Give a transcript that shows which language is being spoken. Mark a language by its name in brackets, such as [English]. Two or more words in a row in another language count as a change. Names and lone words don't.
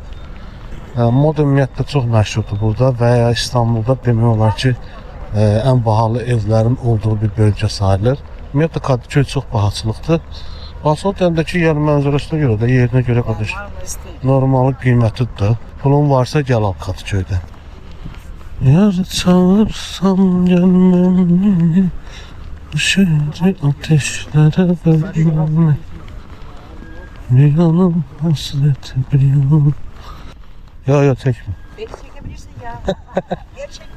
[Azerbaijani] Moda ümumiyyətlə çox məşhurdur burada və ya İstanbulda demək olar ki, ən bahalı evlərin olduğu bir bölgə sayılır. Ümumiyyətlə Kadıköy çox bahaçılıqdır. Basol dəndəki yer mənzərəsinə görə də, yerinə görə qardaş, normalı qiymətidir. Pulun varsa gəl al Kadıköydən. Yar çağırsam gəlməni, bu şehri ateşlərə verməni. [Turkish] Bir yanım hasreti bir yanım. Yo çekme. Beni çekebilirsin ya. Gerçekten.